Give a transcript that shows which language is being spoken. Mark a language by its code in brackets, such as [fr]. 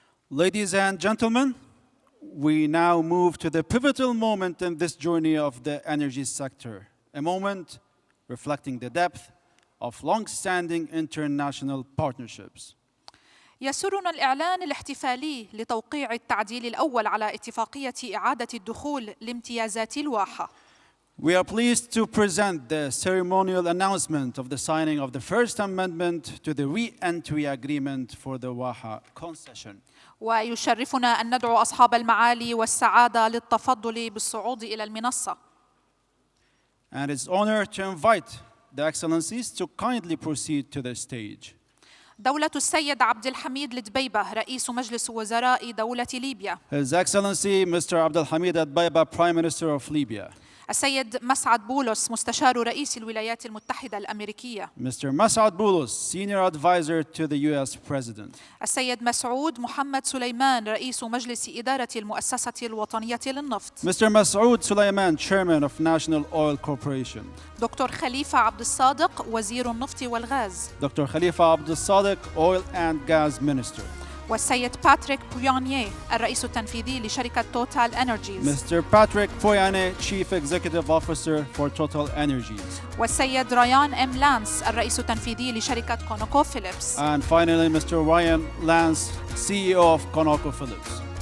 [en] Ladies and gentlemen, we now move to the pivotal moment in this journey of the energy sector, a moment reflecting the depth of long-standing international partnerships. [ar] يسرنا الإعلان الاحتفالي لتوقيع التعديل الأول على اتفاقية إعادة الدخول لامتيازات الواحة. [en] We are pleased to present the ceremonial announcement of the signing of the First Amendment to the Re-Entry Agreement for the Waha concession. [ar] ويشرفنا أن ندعو أصحاب المعالي والسعادة للتفضل بالصعود إلى المنصة. [en] And it's an honor to invite the Excellencies to kindly proceed to the stage. [ar] دولة السيد عبد الحميد الدبيبة رئيس مجلس وزراء دولة ليبيا. [en] His Excellency Mr. Abdulhamid Al-Dbeibeh, Prime Minister of Libya. [ar] السيد مسعد بولس مستشار رئيس الولايات المتحدة الأمريكية. [en] Mr. Massad Boulos, Senior Advisor to the U.S. President. [ar] السيد مسعود محمد سليمان رئيس مجلس إدارة المؤسسة الوطنية للنفط. [en] Mr. Masoud Suleman, Chairman of National Oil Corporation. [ar] دكتور خليفة عبد الصادق وزير النفط والغاز. [en] Dr. Khalifa Abdulsadek, Oil and Gas Minister. [ar] والسيد باتريك بويانيه الرئيس التنفيذي لشركة توتال انرجيز. [en] Mr. Patrick Poyane, Chief Executive Officer for TotalEnergies. [ar] والسيد ريان ام لانس الرئيس التنفيذي لشركة كونوكوفيليبس. [en] And finally, Mr. Ryan Lance, CEO of ConocoPhillips.